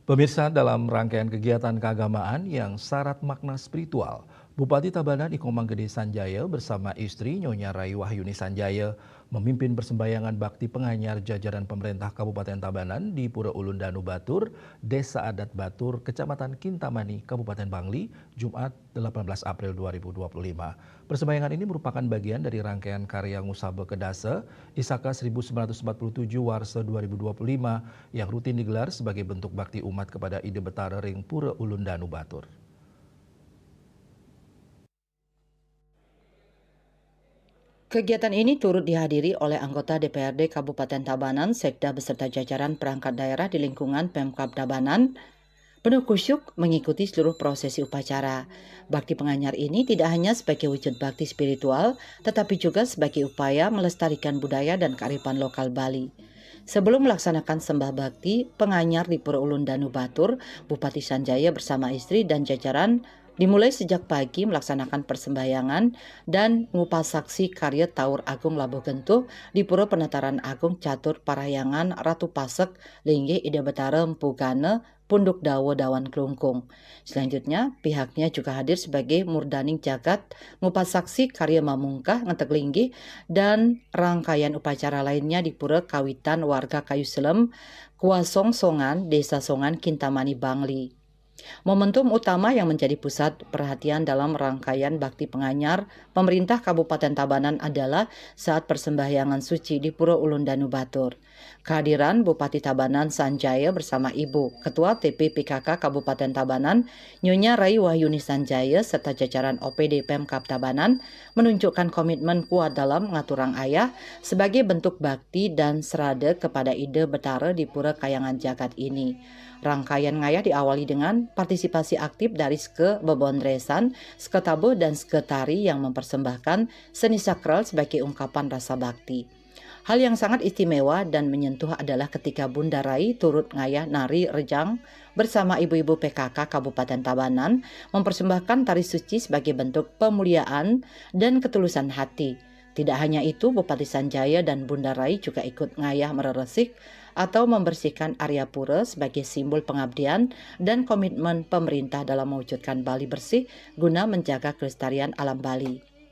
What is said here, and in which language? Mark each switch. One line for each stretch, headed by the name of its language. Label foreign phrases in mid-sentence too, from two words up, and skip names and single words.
Indonesian: Pemirsa, dalam rangkaian kegiatan keagamaan yang syarat makna spiritual, Bupati Tabanan Ikomang Gede Sanjaya bersama istri Nyonya Rai Wahyuni Sanjaya memimpin persembahyangan bakti penganyar jajaran pemerintah Kabupaten Tabanan di Pura Ulun Danu Batur, Desa Adat Batur, Kecamatan Kintamani, Kabupaten Bangli, Jumat 18 April 2025. Persembahyangan ini merupakan bagian dari rangkaian karya Ngusabe Kedase, Isaka 1947 Warsa 2025 yang rutin digelar sebagai bentuk bakti umat kepada Ide Betara Ring Pura Ulun Danu Batur. Kegiatan ini turut dihadiri oleh anggota DPRD Kabupaten Tabanan, Sekda beserta jajaran perangkat daerah di lingkungan Pemkab Tabanan. Penuh kusyuk mengikuti seluruh prosesi upacara. Bakti penganyar ini tidak hanya sebagai wujud bakti spiritual, tetapi juga sebagai upaya melestarikan budaya dan kearifan lokal Bali. Sebelum melaksanakan sembah bakti, penganyar di Pura Ulun Danu Batur, Bupati Sanjaya bersama istri dan jajaran dimulai sejak pagi melaksanakan persembahyangan dan ngupasaksi karya Taur Agung Labuh Gentuh di Pura Penataran Agung Catur Parahyangan Ratu Pasek Linggih Ida Betara Mpugane Punduk Dawo Dawan Kelungkung. Selanjutnya, pihaknya juga hadir sebagai Murdaning Jagat, ngupasaksi karya Mamungkah Ngetek Linggih dan rangkaian upacara lainnya di Pura Kawitan Warga Kayu Selem, Kuasong Songan, Desa Songan, Kintamani, Bangli. Momentum utama yang menjadi pusat perhatian dalam rangkaian bakti penganyar pemerintah Kabupaten Tabanan adalah saat persembahyangan suci di Pura Ulun Danu Batur. Kehadiran Bupati Tabanan Sanjaya bersama Ibu Ketua TP PKK Kabupaten Tabanan, Nyonya Rai Wahyuni Sanjaya serta jajaran OPD Pemkab Tabanan menunjukkan komitmen kuat dalam
Balinese: ngaturang ayah
Indonesian: sebagai bentuk bakti dan serade kepada Ide Betara di Pura Kayangan Jagat ini. Rangkaian ngayah diawali dengan partisipasi aktif dari Ske Bebondresan, Ske Tabuh, dan Ske Tari yang mempersembahkan seni sakral sebagai ungkapan rasa bakti. Hal yang sangat istimewa dan menyentuh adalah ketika Bunda Rai turut
Balinese: ngayah nari rejang
Indonesian: bersama ibu-ibu PKK Kabupaten Tabanan mempersembahkan tari suci sebagai bentuk pemuliaan dan ketulusan hati. Tidak hanya itu, Bupati Sanjaya dan Bunda Rai juga ikut
Balinese: ngayah mereresik
Indonesian: atau membersihkan area pura sebagai simbol pengabdian dan komitmen pemerintah dalam mewujudkan Bali bersih guna menjaga kelestarian alam Bali.